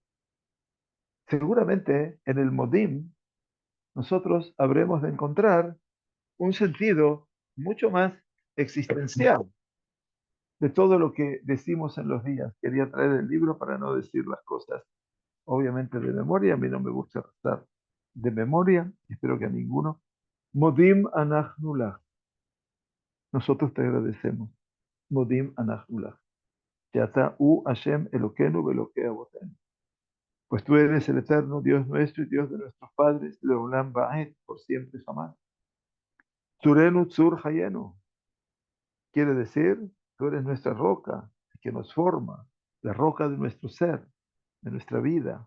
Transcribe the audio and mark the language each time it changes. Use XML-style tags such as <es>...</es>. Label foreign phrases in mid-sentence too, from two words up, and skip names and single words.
<es>Seguramente en el Modim nosotros habremos de encontrar un sentido mucho más existencial de todo lo que decimos en los días. Quería traer el libro para no decir las cosas, obviamente de memoria. A mí no me gusta estar de memoria, espero que a ninguno.</es> <he>מודים אנחנו לך.</he> <es>Nosotros te agradecemos.</es> <he>מודים אנחנו לך. שאתה הוא השם אלוקינו ואלוקי אבותינו.</he> <es>Pues tú eres el eterno Dios nuestro y Dios de nuestros padres,</es> <he>לעולם ועד,</he> <es>por siempre jamás.</es> <he>צורנו צור חיינו.</he> <es>Quiere decir, tú eres nuestra roca que nos forma, la roca de nuestro ser, de nuestra vida.</es>